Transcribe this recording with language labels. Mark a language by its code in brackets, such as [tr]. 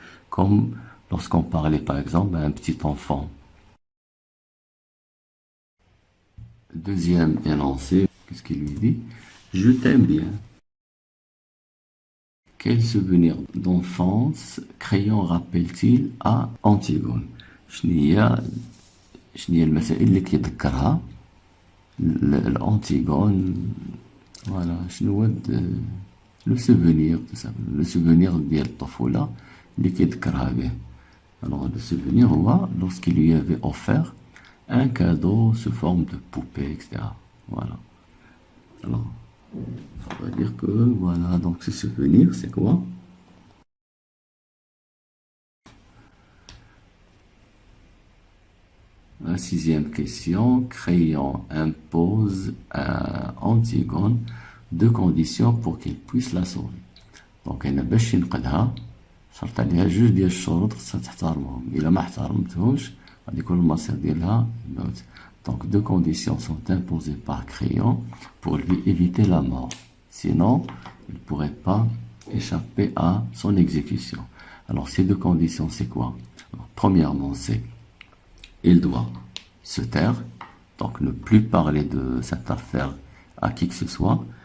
[fr] Comme lorsqu'on parlait, par exemple, à un petit enfant. Deuxième énoncé, qu'est-ce qu'il lui dit? Je t'aime bien. Quel souvenir d'enfance Crayon rappelle-t-il à Antigone? [ar] شنو هي المسائل اللي كيذكرها الأنتيغون؟ فوالا شنو هو لو سوفونير لو سوفونير ديال الطفولة اللي كيذكرها به. [fr] Alors le souvenir هو lorsqu'il lui avait offert un cadeau sous forme de poupée, etc. Voilà. Alors, on va dire que voilà, donc ce souvenir, c'est quoi? La sixième question, Crayon impose à Antigone deux conditions pour qu'il puisse la sauver. [ar] Donc, أنا باش ينقذها شرط عليها جوج ديال الشروط خصها تحترمهم، إلا ما احترمتهمش غادي يكون المصير ديالها الموت. [fr] Donc, deux conditions sont imposées par Crayon pour lui éviter la mort. Sinon, il ne pourrait pas échapper à son exécution. Alors, ces deux conditions, c'est quoi? Alors, premièrement, c'est il doit se taire, donc ne plus parler de cette affaire à qui que ce soit.